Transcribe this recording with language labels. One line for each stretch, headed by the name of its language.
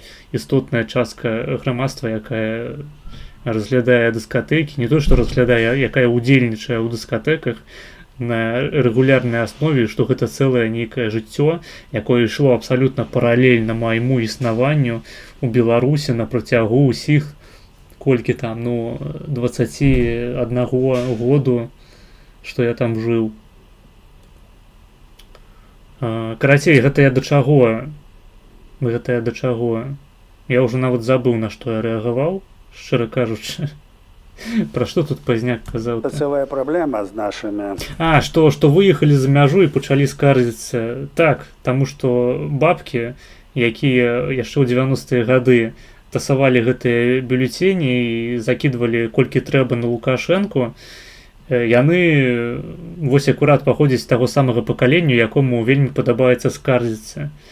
Belarusian: істотная частка грамадства, якая разглядае дыскатэкі, не то што разглядае, якая ўдзельнічае ў дыскатэках на рэгулярнай аснове, што гэта цэлае нейкае жыццё, якое ішло абсалютна паралельна майму існаванню ў Беларусі на працягу ўсіх, колькі там, ну, 21 году, што я там жыў. Карацей, гэта я да чаго? Гэта я да чаго? Я ўжо нават забыў, на што я рэагаваў, шчыра кажучы. Пра што тут Пазняк казаў?
Russian: Это целая проблема с нашими.
Belarusian: Што выехалі за мяжу і пачалі скардзіцца. Так, таму што бабкі, якія яшчэ ў 90-е гады тасавалі гэтыя бюлетэні і закідвалі колькі трэба на Лукашэнку, яны вось акурат паходзяць з таго самага пакалення, якому вельмі падабаецца скардзіцца.